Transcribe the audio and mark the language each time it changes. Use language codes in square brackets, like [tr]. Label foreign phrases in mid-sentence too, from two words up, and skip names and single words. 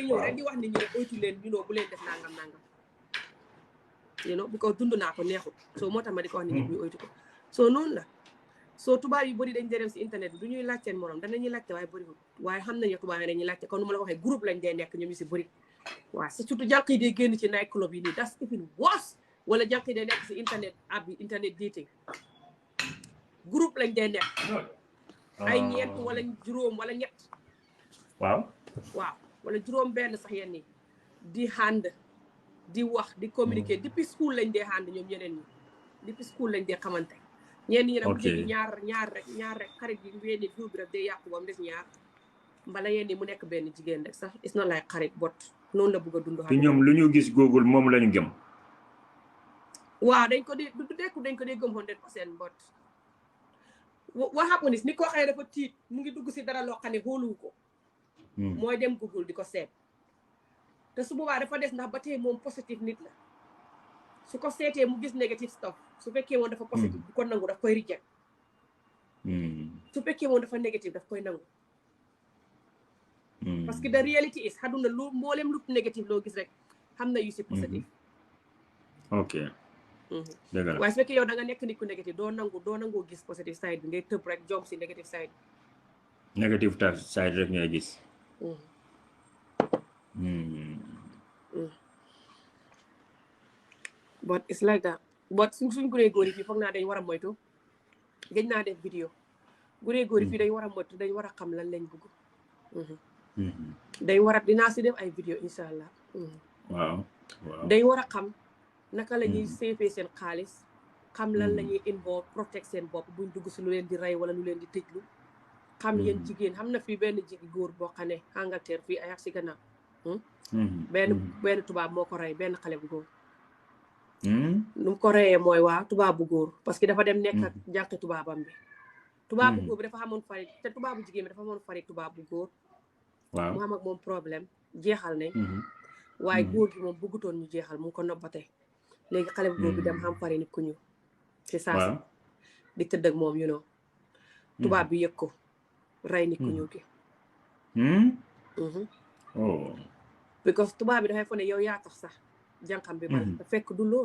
[wo] ñëw rek di wax nit ñi rek oytu leen ñu bu leen def nangam bu ko dund naa ko neexul soo moo tax ma di ko wax nit ñi ñu oytu ko soo noonu la soo tubaab yu bëri dañ dee dem si internet bi du ñuy laaj seen morom danañuy laajte waaye bëriwul waaye xam nañu tubaab yi dañuy laajte kon nu ma la waxee groupe lañ dee nekk ñoom ñu si bëri waaw surtout jànq yi dee génn ci [en] night club [wo] yi nii [en] das even worse [wo] wala jànq yi dee nekk si [en] internet app [wo] bi [en] internet dating [wo] groupe lañ dee nekk ay ñeent wala juróom wala ñett waaw wala juróom benn sax yenn yi di ànd di wax di communiquer depuis school lañ dee ànd ñoom ñeneen ñi depuis school lañ dee xamante ñenn ñi nag bu jéggi ñaar rek xarit yi wenn groupe bi rek day yàqu ba mu des ñaar mbala yenn yi mu nekk benn jigéen rek sax [en] it's not like [wo] xarit bot noonu la bëgg a dund te ñoom lu ñu gis Google moom lañu gëm waaw dañ ko dee du dekku dañ ko dee gëm 100% bot [en] what happen is [wo] ni koo xëy dafa tiit mu ngi dugg si dara loo xam ne xooluwu ko mooy dem Google di ko seet te su boobaa dafa des ndax ba tey moom positive nit la su ko seetee mu gis [en] negative stuff [wo] su fekkee woon dafa positive bu ko nangu daf koy reject su fekkee woon dafa négative daf koy nangu [fr] parce que [en] the reality is [wo] xaduna lu mboolem lu négative loo gis rek xam na yu si positive ok dëgg la waaye su fekkee yow da nga nekk nit ku négative doo nangoo gis [en] positive side [wo] bi ngay tëb rek jom si [en] negative side [wo] side rek ngay gis [en] but it's like that but [wo] suñ guree góor yi fii foog naa dañ war a moytu gëj naa def vidéo guree góor yi fii dañ war a moytu dañ war a xam lan lañ bëgg dañ war a dinaa si def ay vidéo [ar] insha allah [wo] waaw dañ war a xam naka la ñuy seefee seen xaalis xam lan la ñuy involve protect seen bopp buñ dugg si lu leen di rey wala lu leen di tëjlu xam yéen jigéen xam na fii benn góor boo xam ne Angleterre fii ay ak si gannaaw benn tubaab moo ko rey benn xale bu góor nu mu ko reyee mooy waa tubaab bu góor parce que dafa dem nekk ak jànq tubaabam bi tubaab bu góor bi dafa xamoon fari te tubaab bu jigéen bi dafa xamoon fari tubaab bu góor mu xam ak moom problème jeexal nañ waaye góor gi moom bëggutoon ñu jeexal mu ngi ko nobbate léegi xale bu góor bi dem xam fari nit ku ñu ci saasi di tëdd ak moom tubaab bi yëg ko rey nit ku ñuul ki because tubaab bi dafay fo ne yow yaa tax sax jànqam bi bala te fekk du lool